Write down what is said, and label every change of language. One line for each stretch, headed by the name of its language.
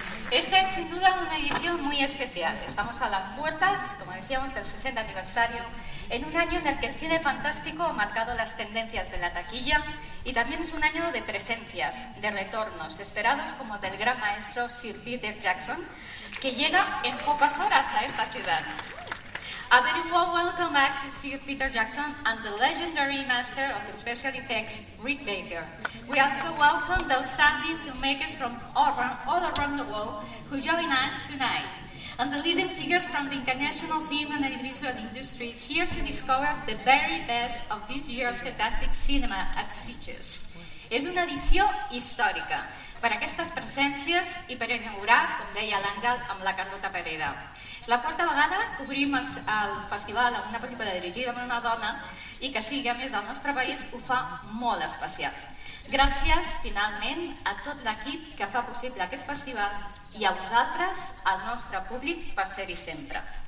Spanish: Esta es sin duda una edición muy especial. Estamos a las puertas, como decíamos, del 60 aniversario, en un año en el que el cine fantástico ha marcado las tendencias de la taquilla y también es un año de presencias, de retornos, esperados como del gran maestro Sir Peter Jackson, que llega en pocas horas a esta ciudad.
English: A very warm welcome back to Sir Peter Jackson and the legendary master of the special effects, Rick Baker. We also welcome the outstanding filmmakers from all around the world who join us tonight, and the leading figures from the international film and audiovisual industry here to discover the very best of this year's fantastic cinema at Sitges.
Spanish: Es una edición histórica para estas presencias y para inaugurar, como decía l'Àngel,
Catalan: amb la
Spanish: Carlota Pereda.
Catalan: La quarta vegada cobrim el festival amb una pel·lícula dirigida per una dona i que sigui a més del nostre país ho fa molt especial. Gràcies, finalment, a tot l'equip que fa possible aquest festival i a vosaltres, al nostre públic, per ser-hi sempre.